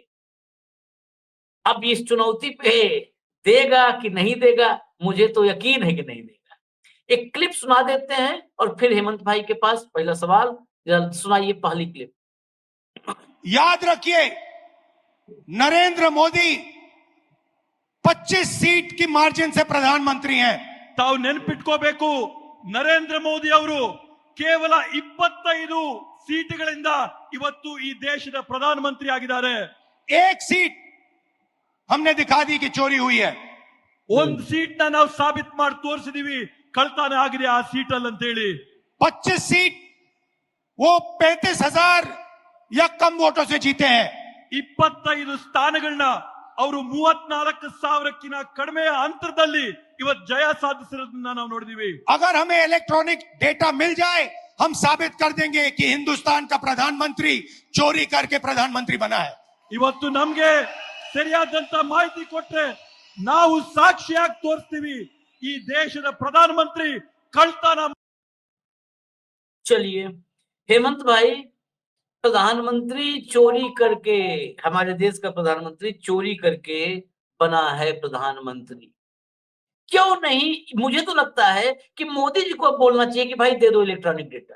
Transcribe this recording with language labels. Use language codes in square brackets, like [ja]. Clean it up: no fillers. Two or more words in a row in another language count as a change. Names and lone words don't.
[hi] अब इस चुनौती पे देगा कि नहीं देगा, मुझे तो यकीन है कि नहीं देगा। एक क्लिप सुना देते हैं और फिर हेमंत भाई के पास पहला सवाल। सुनाइए पहली क्लिप। याद रखिए, नरेंद्र मोदी 25 सीट की मार्जिन से प्रधानमंत्री हैं। [kn] ತಾವು ನೆನಪಿಟ್ಕೋಬೇಕು, ನರೇಂದ್ರ ಮೋದಿ ಅವರು ಕೇವಲ 25 ಸೀಟುಗಳಿಂದ ಇವತ್ತು ಈ ದೇಶದ ಪ್ರಧಾನಮಂತ್ರಿ ಆಗಿದ್ದಾರೆ. [hi] एक सीट हमने दिखा दी कि चोरी हुई है. [kn] ಒಂದು ಸೀಟ್ ನಾವು ಸಾಬೀತು ಮಾಡಿ ತೋರಿಸಿದೀವಿ ಕಳ್ತನ ಆಗಿದೆ ಆ ಸೀಟ್ ಅಲ್ಲಿ ಅಂತ ಹೇಳಿ. [hi] 25 सीट वो 35,000 या कम वोटों से जीते हैं. [kn] 25 ಸ್ಥಾನಗಳನ್ನ ಅವರು 34,000ಕ್ಕಿಂತ ಕಡಿಮೆ ಅಂತರದಲ್ಲಿ ಇವತ್ತು ಜಯ ಸಾಧಿಸಿರೋದನ್ನ ನಾವು ನೋಡಿದೀವಿ. [hi] अगर हमें इलेक्ट्रॉनिक डेटा मिल जाए, हम साबित कर देंगे कि हिंदुस्तान का प्रधानमंत्री चोरी करके प्रधानमंत्री बना है. [kn] ಇವತ್ತು ನಮ್ಗೆ ಸರಿಯಾದಂತ ಮಾಹಿತಿ ಕೊಟ್ರೆ ನಾವು ಸಾಕ್ಷಿಯಾಗಿ ತೋರಿಸ್ತೀವಿ ಈ ದೇಶದ ಪ್ರಧಾನಮಂತ್ರಿ ಕಳ್ತನ. [hi] चलिए हेमंत भाई, प्रधानमंत्री चोरी करके, हमारे देश का प्रधानमंत्री चोरी करके बना है प्रधानमंत्री। क्यों नहीं? मुझे तो लगता है कि मोदी जी को अब बोलना चाहिए कि भाई दे दो इलेक्ट्रॉनिक डेटा।